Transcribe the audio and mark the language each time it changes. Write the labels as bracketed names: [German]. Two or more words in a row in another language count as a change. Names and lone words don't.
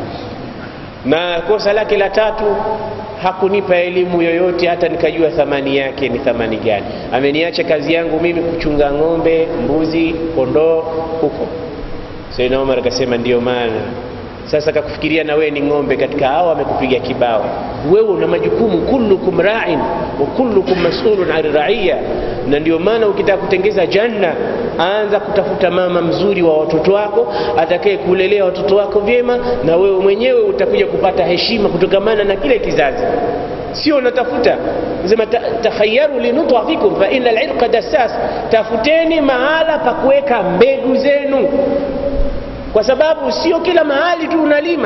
[Swahili] Na kosa lake la tatu, hakunipa elimu yoyote hata nikajua thamani yake ni thamani gani. Ameniacha kazi yangu mimi kuchunga ng'ombe, mbuzi, kondoo huko. Sayyidina Umar akasema ndio maana sasa kakufikiria na wewe ni ng'ombe katika hao, amekupiga kibao. Wewe una majukumu, [Arabic] كلكم راع وكلكم مسؤول عن رعيته. [Swahili] Na ndio maana ukitaka kutengeza janna, anza kutafuta mama mzuri wa watoto wako, atakaye kulelea watoto wako vyema, na wewe mwenyewe utakuja kupata heshima kutokamana na kile kizazi. Sio unatafuta sema [Arabic] تخيروا لنطفكم فإن العرق دساس, [Swahili] tafuteni mahala pa kuweka mbegu zenu, kwa sababu sio kila mahali tu unalima.